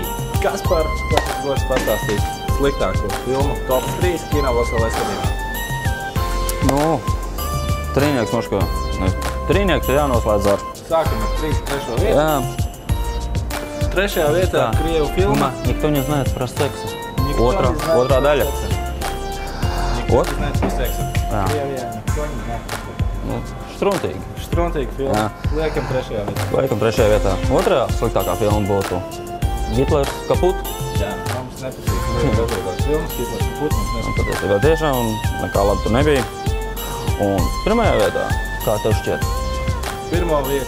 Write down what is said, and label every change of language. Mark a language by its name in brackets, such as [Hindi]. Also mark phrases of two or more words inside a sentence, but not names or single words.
[Latvian] Kaspar, kas es došu pastāstīt sliktāko filmu top 3 Kinobloks LV skatījumā? Trīnieks moško. Trīnieks ir jānoslēdz ar. Sākam ar 3. vietu. Jā. Trešajā vietā Krievu filma. Никто не знает про секс. Otrā daļa. Никто не знает про секс. Krievijā никто не знает про секс. Štruntīgi. Štruntīgi filma. Liekam trešajā vietā. Liekam trešajā vietā. Otrajā sliktākā filma būtu Hitlers kaput. Jā, mums nepatīk. Dažādās filmas, Hitlers kaput mums nepatīk. Patiesībā tiešām nekā labi tur nebija. Un pirmajā vietā, kā tev šķiet?